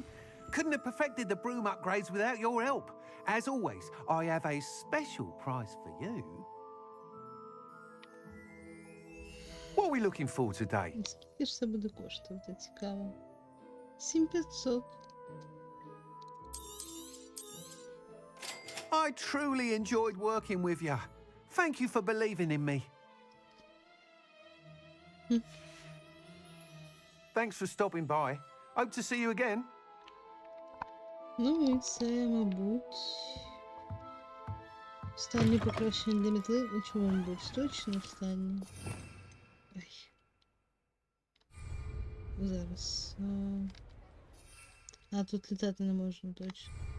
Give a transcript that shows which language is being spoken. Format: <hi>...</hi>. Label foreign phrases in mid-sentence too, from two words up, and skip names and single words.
<en>Couldn't have perfected the broom upgrades without your help. As always, I have a special prize for you. What are we looking for today?</en> <uk>Скільки ж це буде коштувати, цікаво. 7500.</uk> <en>I truly enjoyed working with you. Thank you for believing in me. Thanks for stopping by. Hope to see you again.</en> <uk>Ну і це, мабуть, останнє покращення для мітли. У чому, мабуть, точно останнє? Ай. Зараз. А, тут літати не можна, точно.</uk>